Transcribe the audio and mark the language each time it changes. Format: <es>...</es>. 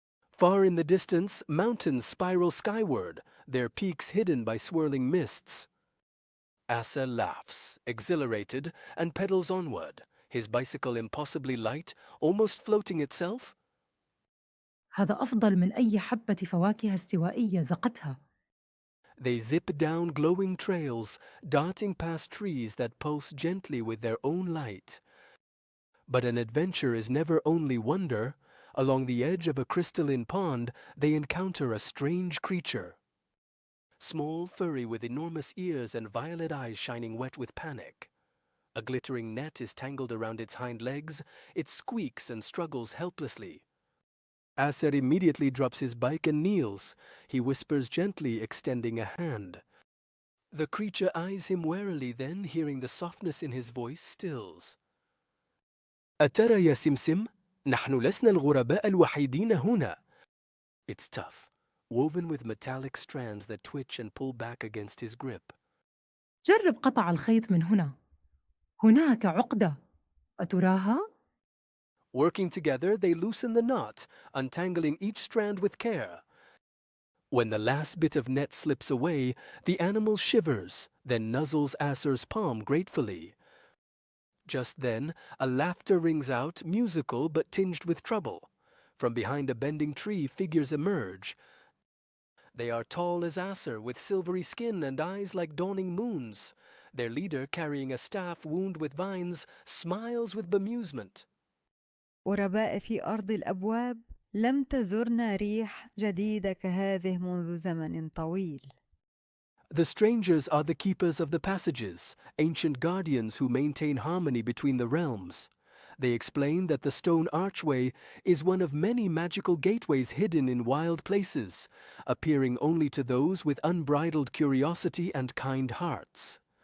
<en>Far in the distance, mountains spiral skyward, their peaks hidden by swirling mists. Asa laughs, exhilarated, and pedals onward. His bicycle impossibly light, almost floating itself.</en> <ar>هذا أفضل من أي حبة فواكه استوائية ذقتها.</ar> <en>They zip down glowing trails, darting past trees that pulse gently with their own light. But an adventure is never only wonder. Along the edge of a crystalline pond, they encounter a strange creature. Small, furry, with enormous ears and violet eyes shining wet with panic. A glittering net is tangled around its hind legs. It squeaks and struggles helplessly. Aser immediately drops his bike and kneels. He whispers gently, extending a hand. The creature eyes him warily, then, hearing the softness in his voice, stills.</en> <ar>أترى يا سمسم؟ نحن لسنا الغرباء الوحيدين هنا.</ar> <en>It's tough, woven with metallic strands that twitch and pull back against his grip.</en> <ar>جرب قطع الخيط من هنا. هناك عقدة. أتراها؟</ar> <en>Working together, they loosen the knot, untangling each strand with care. When the last bit of net slips away, the animal shivers, then nuzzles Aser's palm gratefully. Just then, a laughter rings out, musical but tinged with trouble. From behind a bending tree, figures emerge. They are tall as Aser, with silvery skin and eyes like dawning moons. Their leader, carrying a staff wound with vines, smiles with bemusement.</en> <ar>غرباء في أرض الأبواب، لم تزرنا ريح جديدة كهذه منذ زمن طويل.</ar> <en>The strangers are the keepers of the passages, ancient guardians who maintain harmony between the realms. They explain that the stone archway is one of many magical gateways hidden in wild places, appearing only to those with unbridled curiosity and kind hearts.</en>